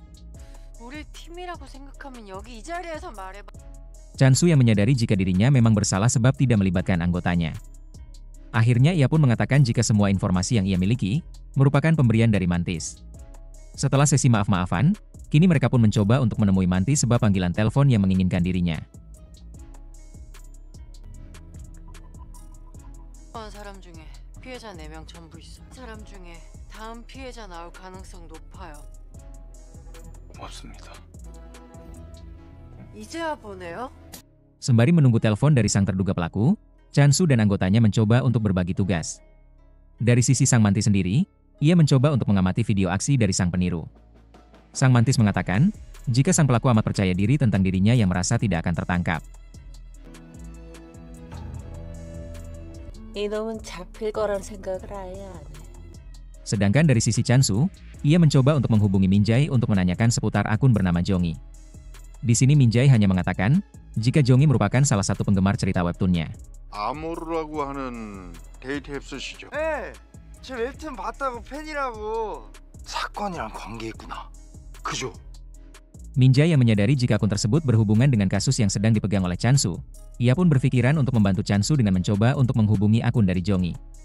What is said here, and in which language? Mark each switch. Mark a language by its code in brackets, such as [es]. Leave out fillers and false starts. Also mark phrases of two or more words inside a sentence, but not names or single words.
[id] Chansu yang menyadari jika dirinya memang bersalah sebab tidak melibatkan anggotanya. Akhirnya ia pun mengatakan jika semua informasi yang ia miliki merupakan pemberian dari Mantis. Setelah sesi maaf-maafan, kini mereka pun mencoba untuk menemui Mantis sebab panggilan telepon yang menginginkan dirinya. [ko] 사람 중에 피해자 4명 전부 있어. 사람 중에 다음 피해자 나올 가능성 높아요. 고맙습니다. 이제야 보네요. [id] Sembari menunggu telepon dari sang terduga pelaku, Chansu dan anggotanya mencoba untuk berbagi tugas. Dari sisi sang Mantis sendiri, ia mencoba untuk mengamati video aksi dari sang peniru. Sang Mantis mengatakan, jika sang pelaku amat percaya diri tentang dirinya yang merasa tidak akan tertangkap. [ko] 이놈은 잡힐 거란 생각을 아예 안 해. [id] Sedangkan dari sisi Chansu, ia mencoba untuk menghubungi Minjai untuk menanyakan seputar akun bernama Jongi. Di sini Minjai hanya mengatakan, jika Jongi merupakan salah satu penggemar cerita webtoonnya. [ko] 아모르라고 하는 데이트 앱 쓰시죠? 네, 제 웹툰 봤다고 팬이라고. 사건이랑 관계 있구나. 그죠? [id] Minjai yang menyadari jika akun tersebut berhubungan dengan kasus yang sedang dipegang oleh Chansu, ia pun berpikiran untuk membantu Chansu dengan mencoba untuk menghubungi akun dari Jongi.